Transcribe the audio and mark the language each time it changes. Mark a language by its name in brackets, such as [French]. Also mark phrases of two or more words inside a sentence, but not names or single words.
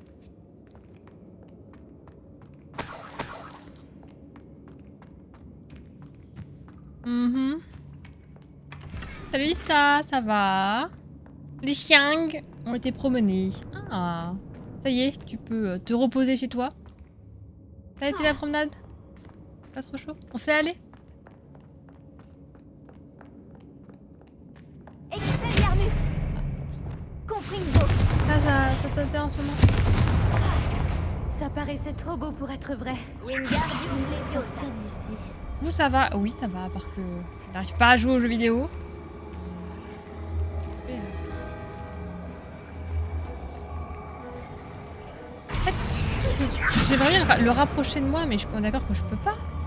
[French] Salut, ça va? Les chiens ont été promenés. Ah, ça y est, tu peux te reposer chez toi. T'as été la promenade? Pas trop chaud? On fait aller? Expelliarmus. Confringo. Ça se passe bien en ce moment? Ça paraissait trop beau pour être vrai. Wingardium Leviosa. Sortir d'ici. Vous, ça va? Oui, ça va, à part que je n'arrive pas à jouer aux jeux vidéo. J'aimerais bien le rapprocher de moi, mais je suis pas d'accord que je peux pas.